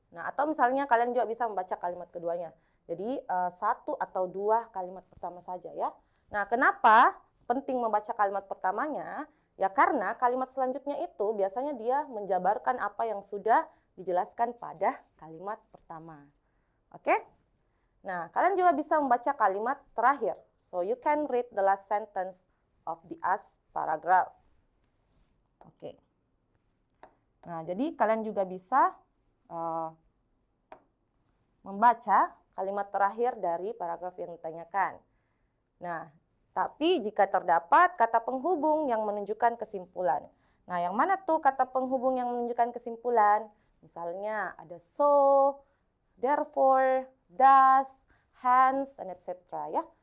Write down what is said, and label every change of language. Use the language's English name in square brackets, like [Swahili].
[Indonesian] Nah, atau misalnya kalian juga bisa membaca kalimat keduanya. Jadi, satu atau dua kalimat pertama saja ya. Nah, kenapa penting membaca kalimat pertamanya? Ya karena kalimat selanjutnya itu biasanya dia menjabarkan apa yang sudah dijelaskan pada kalimat pertama. Oke? Nah, kalian juga bisa membaca kalimat terakhir. [English] So, you can read the last sentence of the asked paragraph. Oke. [Indonesian] Nah, jadi kalian juga bisa membaca kalimat terakhir dari paragraf yang ditanyakan. Nah, tapi jika terdapat kata penghubung yang menunjukkan kesimpulan. Nah, yang mana tuh kata penghubung yang menunjukkan kesimpulan? Misalnya ada [English] so, therefore, thus, hence, and etc. [Indonesian] ya.